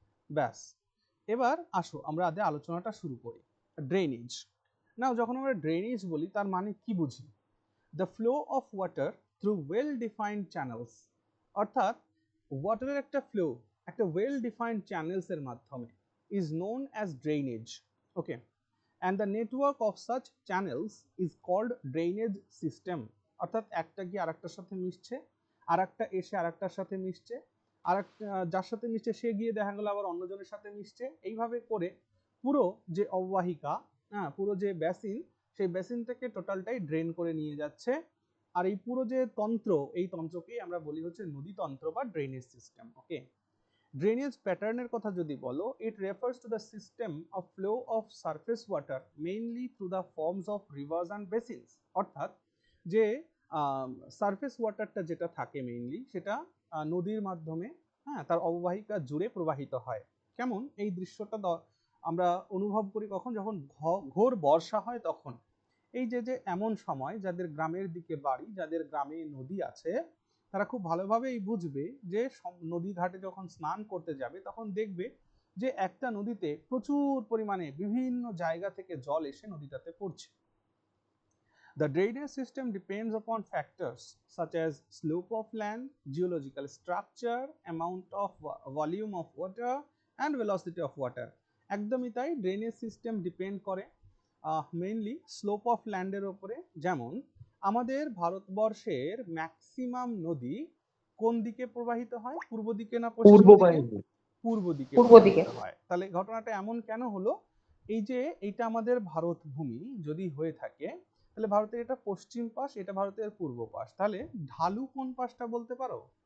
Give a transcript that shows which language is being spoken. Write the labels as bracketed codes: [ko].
[bn] ব্যাস, এবার আসো আমরা আগে আলোচনাটা শুরু করি। ড্রেনেজ। নাও যখন আমরা ড্রেনেজ বলি তার মানে কি বুঝি? [en] the flow of water through well defined channels, [bn] অর্থাৎ ওয়াটারের একটা ফ্লো একটা ওয়েল ডিফাইন্ড চ্যানেলসের মাধ্যমে [en] Is known as drainage. Okay, and the network of such channels is called drainage system। [bn] অর্থাৎ একটা গিয়ে আরেকটার সাথে মিশছে, আরেকটা এসে আরেকটার সাথে মিশছে, আরেকটা যার সাথে মিশছে সে গিয়ে দেখা গেল আবার অন্যজনের সাথে মিশছে, এইভাবে করে পুরো যে অববাহিকা, পুরো যে বেসিন, সেই বেসিনটাকে টোটালটাই ড্রেন করে নিয়ে যাচ্ছে। আর এই পুরো যে তন্ত্র, এই তন্ত্রকেই আমরা বলি হচ্ছে নদীতন্ত্র বা ড্রেনেজ সিস্টেম। [en] okay, [bn] ড্রেনেজ প্যাটার্নের কথা যদি বলো, [en] It refers to the system of flow of surface water mainly through the forms of rivers and basins. [bn] অর্থাৎ যে সারফেস ওয়াটারটা যেটা থাকে মেইনলি সেটা নদীর মাধ্যমে তার অববাহিকা জুড়ে প্রবাহিত হয়। কেমন এই দৃশ্যটা আমরা অনুভব করি কখন? যখন ঘোর বর্ষা হয় তখন। এই যে যে এমন সময় যাদের গ্রামের দিকে বাড়ি, যাদের গ্রামে নদী আছে, তারা খুব ভালোভাবেই বুঝবে যে নদী ঘাটে যখন স্নান করতে যাবে তখন দেখবে যে একটা নদীতে প্রচুর পরিমাণে বিভিন্ন জায়গা থেকে জল এসে নদীটাতে পড়ছে। [en] The drainage system depends upon factors such as slope of land, geological structure, amount of volume of water and velocity of water। [bn] একদমই তাই, ড্রেনেজ সিস্টেম ডিপেন্ড করে মেইনলি স্লোপ অফ ল্যান্ডের উপরে। যেমন আমাদের ভারতবর্ষের ম্যাক্সিমাম নদী কোন দিকে প্রবাহিত হয়? পূর্ব দিকে না পশ্চিম দিকে? পূর্ব দিকে প্রবাহিত হয়। তাহলে ঘটনাটা এমন কেন হলো? এই যে এইটা আমাদের ভারত ভূমি যদি হয়ে থাকে, তাহলে ভারতের এটা পশ্চিম পাশ, এটা ভারতের পূর্ব পাশ, তাহলে ঢালু কোন পাশটা বলতে পারো?